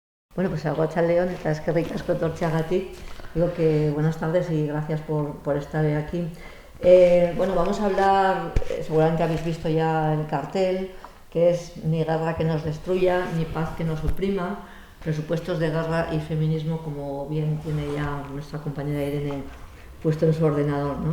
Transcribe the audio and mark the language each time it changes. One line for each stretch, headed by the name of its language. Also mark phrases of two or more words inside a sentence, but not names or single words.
Spanish: Bueno, pues
Basque: Aguacha León, eta eskerrik asko etortzeagatik.
Spanish: Digo que buenas tardes y gracias por estar aquí. Bueno, vamos a hablar, seguramente habéis visto ya el cartel, que es Ni guerra que nos destruya, ni paz que nos oprima, presupuestos de guerra y feminismo, como bien tiene ya nuestra compañera Irene puesto en su ordenador, ¿no?